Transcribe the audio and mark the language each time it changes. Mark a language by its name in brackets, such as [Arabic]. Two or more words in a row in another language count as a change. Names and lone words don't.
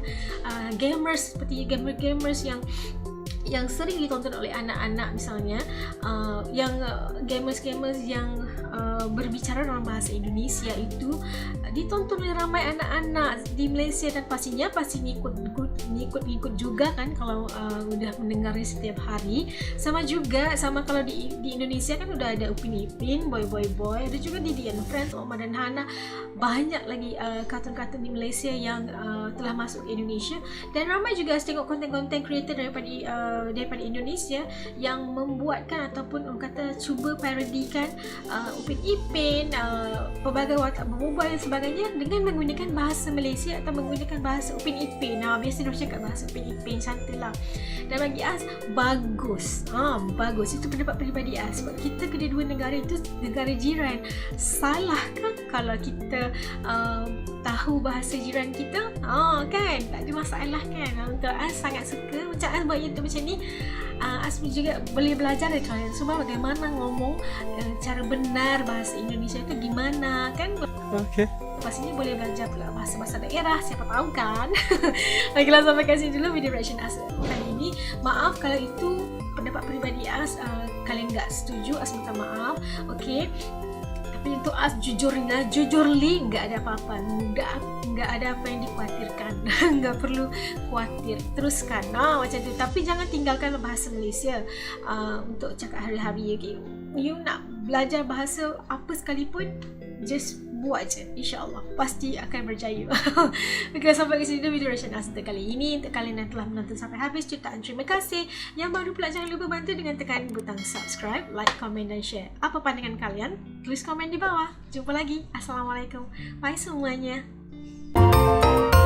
[Malay] Gamers seperti gamers yang sering ditonton oleh anak-anak misalnya, yang gamers yang berbicara dalam bahasa Indonesia itu ditonton oleh ramai anak-anak di Malaysia, dan pastinya ngikut juga kan kalau udah mendengarnya setiap hari. Sama kalau di Indonesia kan udah ada Upin Ipin, Boy, ada juga Didi and Friends, Omar dan Hana. Banyak lagi kartun-kartun di Malaysia yang telah masuk ke Indonesia, dan ramai juga tengok konten-konten creator daripada Indonesia yang membuatkan ataupun orang kata cuba parodikan Upin Ipin, pelbagai watak berubah dan sebagainya dengan menggunakan bahasa Malaysia atau menggunakan bahasa Upin Ipin. Biasa dia cakap bahasa Upin Ipin, cantik lah. Dan bagi us bagus. Itu pendapat peribadi us, sebab kita kedua-dua negara itu negara jiran. Salah kan kalau kita tahu bahasa jiran kita? Kan tak ada masalah kan. Untuk us sangat suka macam us buat YouTube macam ni. Us juga boleh belajar dari kalian semua bagaimana ngomong cara benar bahasa Indonesia itu gimana kan. Okay. Pastinya boleh belajar pula bahasa-bahasa daerah, siapa tahu kan. Baiklah, sampai kasih dulu video reaction us kali ini. Maaf kalau itu pendapat peribadi us kalian tak setuju, us minta maaf. Okay, tapi untuk us jujurly nggak ada apa-apa, nggak ada apa yang dikhawatirkan. Nggak perlu khawatir, teruskan macam tu. Tapi jangan tinggalkan bahasa Malaysia untuk cakap hari-hari. Okay, you nak belajar bahasa apa sekalipun, just buat je, insyaAllah pasti akan berjaya. Okay, sampai ke sini video reaction us untuk kali ini. Untuk kalian yang telah menonton sampai habis, jutaan terima kasih. Yang baru pula jangan lupa bantu dengan tekan butang [English] subscribe, like, [Malay] komen dan share. Apa pandangan kalian? Tulis komen di bawah. Jumpa lagi. Assalamualaikum. Bye semuanya.